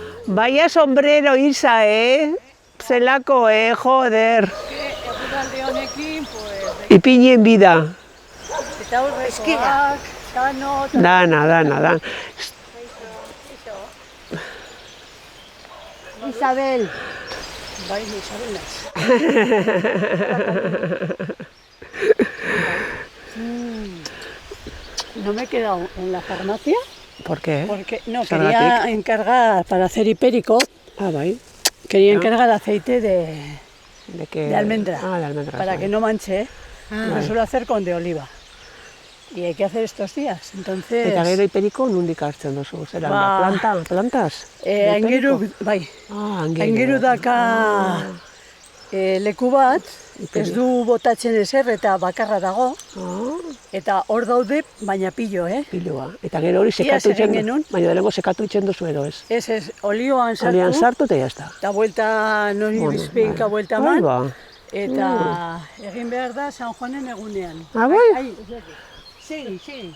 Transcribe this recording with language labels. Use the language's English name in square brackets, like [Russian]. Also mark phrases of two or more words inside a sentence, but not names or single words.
[Spanish] Vaya sombrero, Isa, Zelako, joder. [Basque] Egualde honekin, pues... Ipinien bida. Eta aurrekoak, kano... Dana. Isabel. Bai, Isabel naiz. [Spanish] No me he quedado en la farmacia ¿Por qué? porque no [Basque] Zergatik? [Spanish] quería encargar para hacer hipérico, [Basque] Ah, bai. [Spanish] quería Ah. encargar aceite de De almendra, Ah, de almendra. para que no manche. Lo suelo hacer con de oliva. Y hay que hacer estos días. Entonces, [Basque] Eta gero hiperiko nondik hartzen duzu? Zera, Ba. [Spanish] plantas? [Basque] aingeru, Hiperiko? bai, Ah, aingeru daka leku bat, ez du botatzen ezer eta bakarra dago, Ah, eta hor daude, baina pillo, pilua. Eta gero hori Iaz sekatu egin itzen genuen. baina lehenko sekatu itzen duzu edo ez. Ez, olioan sartu, Olian sartu eta jazta. eta buelta, nori Bueno, bizpeinka buelta Bai, eman, ba. eta egin behar da San Juanen egunean. Ah, bai? Ai, segi.